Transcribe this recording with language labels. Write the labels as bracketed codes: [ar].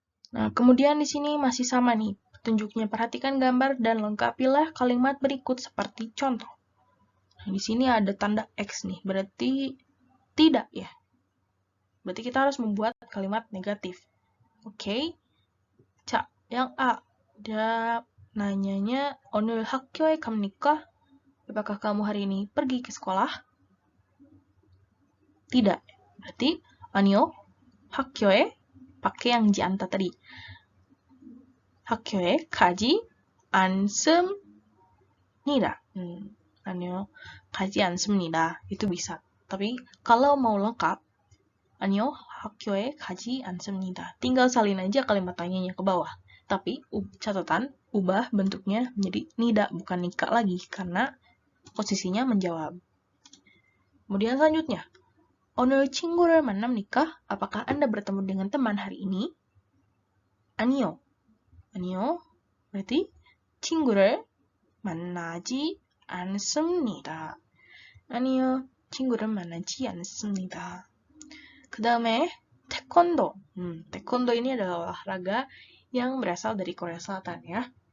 [id] Nah, kemudian di sini masih sama nih petunjuknya. Perhatikan gambar dan lengkapilah kalimat berikut seperti contoh. Nah, di sini ada tanda X nih, berarti tidak ya. Berarti kita harus membuat kalimat negatif. Oke. Yang A. Dia nanyanya, [ko] 오늘 학교에 갑니까? [id] Apakah kamu hari ini pergi ke sekolah? Tidak. Berarti 아니요. 학교에 pakai yang jianta tadi. [ko] 학교에 가지 않습니다. 아니요. 가지 않습니다. [id] Itu bisa. Tapi kalau mau lengkap, 아니요. [ko] 학교에 가지 않습니다. [id] Tinggal salin aja kalimat tanyanya ke bawah. Tapi catatan, ubah bentuknya menjadi nida, bukan nika lagi, karena posisinya menjawab. [ko] Kemudian selanjutnya, 오늘 친구를 만납니까? [id] Apakah Anda bertemu dengan teman hari ini? [ko] 아니요. 아니요. berarti 친구를 만나지 않습니다. 아니요. 친구를 만나지 않습니다. 그 다음에 태권도. [id] 태권도 ini adalah olahraga yang berasal dari Korea Selatan ya.